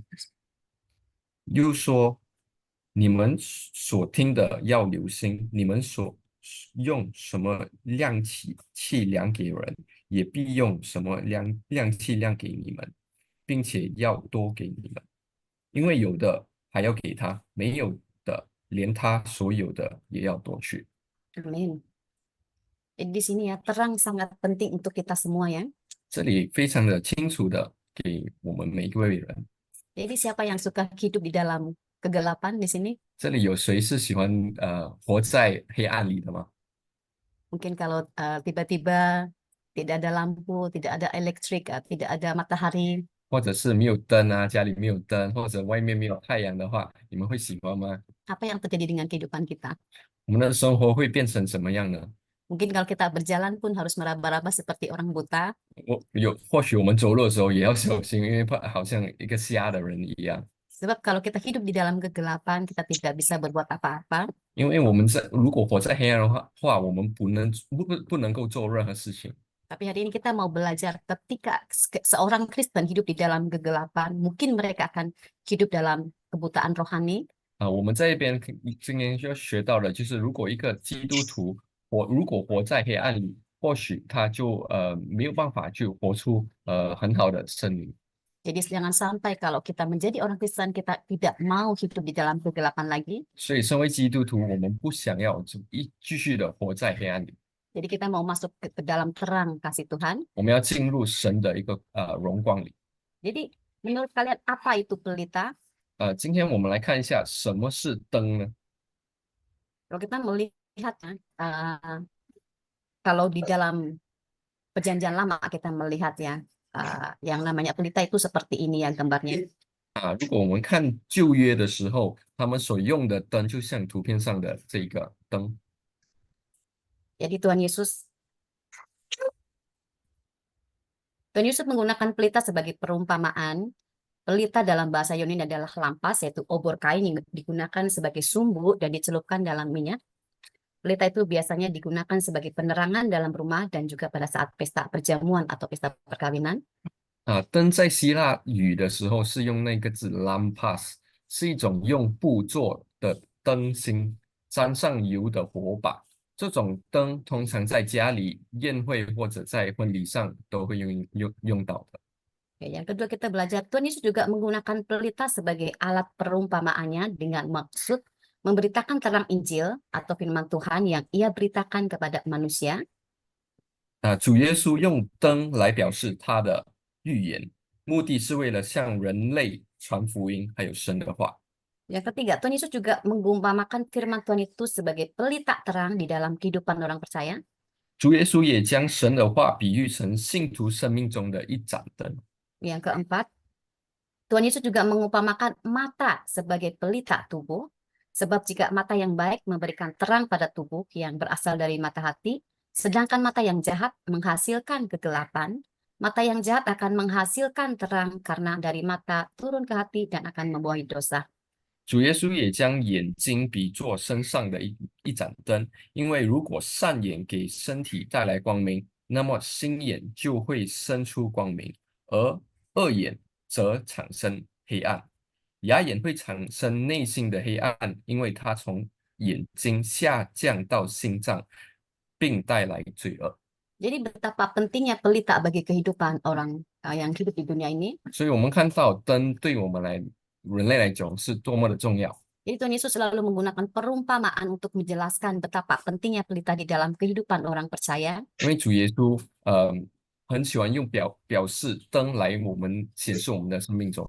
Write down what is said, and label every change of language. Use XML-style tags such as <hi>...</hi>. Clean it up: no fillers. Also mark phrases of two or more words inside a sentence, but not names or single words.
<zh>又说：你们所听的要留心，你们所用什么器量给人，也必用什么器量给你们，并且要多给你们，因为有的还要给他，没有的连他所有的也要夺去。</zh> <id>Amin. Jadi di sini ya, terang sangat penting untuk kita semua ya.</id> <zh>这里非常的清楚的给我们每一位人。</zh> <id>Jadi siapa yang suka hidup di dalam kegelapan di sini?</id> <zh>这里有谁是喜欢活在黑暗里的吗？</zh> <id>Mungkin kalau tiba-tiba tidak ada lampu, tidak ada elektrik, tidak ada matahari,</id> <zh>或者是没有灯啊，家里没有灯，或者外面没有太阳的话，你们会喜欢吗？</zh> <id>apa yang terjadi dengan kehidupan kita?</id> <zh>我们的生活会变成什么样呢？</zh> <id>Mungkin kalau kita berjalan pun harus meraba-raba seperti orang buta.</id> <zh>或许我们走路的时候也要小心，因为怕好像一个瞎的人一样。</zh> <id>Sebab kalau kita hidup di dalam kegelapan, kita tidak bisa berbuat apa-apa.</id> <zh>因为如果活在黑暗的话，我们不能够做任何事情。</zh> <id>Tapi hari ini kita mau belajar ketika seorang Kristen hidup di dalam kegelapan, mungkin mereka akan hidup dalam kebutaan rohani.</id> <zh>我们在这边今天就要学到的，就是如果一个基督徒如果活在黑暗里，或许他就没有办法去活出很好的生命。</zh> <id>Jadi jangan sampai kalau kita menjadi orang Kristen, kita tidak mau hidup di dalam kegelapan lagi.</id> <zh>所以，身为基督徒，我们不想要继续的活在黑暗里，</zh> <id>Jadi kita mau masuk ke dalam terang kasih Tuhan.</id> <zh>我们要进入神的一个荣光里。</zh> <id>Jadi menurut kalian apa itu pelita?</id> <zh>今天我们来看一下什么是灯呢？</zh> <id>Kalau kita melihat kalau di dalam perjanjian lama kita melihat ya yang namanya pelita itu seperti ini ya gambarnya.</id> <zh>如果我们看旧约的时候，他们所用的灯就像图片上的这个灯。</zh> <id>Jadi Tuhan Yesus menggunakan pelita sebagai perumpamaan Pelita dalam bahasa Yunani adalah lampas, yaitu obor kain yang digunakan sebagai sumbu dan dicelupkan dalam minyak. Pelita itu biasanya digunakan sebagai penerangan dalam rumah dan juga pada saat pesta perjamuan atau pesta perkawinan.</id> <zh>灯在希腊语的时候是用那个字 lampas，是一种用布做的灯芯，沾上油的火把。这种灯通常在家里、宴会或者在婚礼上都会用到的。</zh> <id>Oke, yang kedua kita belajar Tuhan Yesus juga menggunakan pelita sebagai alat perumpamaannya dengan maksud memberitakan terang Injil atau firman Tuhan yang ia beritakan kepada manusia.</id> <zh>主耶稣用灯来表示他的预言，目的是为了向人类传福音，还有神的话。</zh> <id>Yang ketiga, Tuhan Yesus juga mengumpamakan firman Tuhan itu sebagai pelita terang di dalam kehidupan orang percaya.</id> <zh>主耶稣也将神的话比喻成信徒生命中的一盏灯。</zh> <id>Yang keempat, Tuhan Yesus juga mengumpamakan mata sebagai pelita tubuh. Sebab jika mata yang baik memberikan terang pada tubuh yang berasal dari mata hati, sedangkan mata yang jahat menghasilkan kegelapan, mata yang jahat akan menghasilkan terang karena dari mata turun ke hati dan akan membuahi dosa.</id> <zh>主耶稣也将眼睛比作身上的一盏灯，因为如果善眼给身体带来光明，那么心眼就会生出光明，而恶眼则产生黑暗。哑眼会产生内心的黑暗，因为它从眼睛下降到心脏，并带来罪恶。</zh> <id>Jadi betapa pentingnya pelita bagi kehidupan orang yang hidup di dunia ini.</id> <zh>所以，我们看到灯对我们人类来讲是多么的重要。</zh> <id>Jadi Tuhan Yesus selalu menggunakan perumpamaan untuk menjelaskan betapa pentingnya pelita di dalam kehidupan orang percaya.</id> <zh>因为主耶稣很喜欢用表示灯来我们显示我们的生命中。</zh>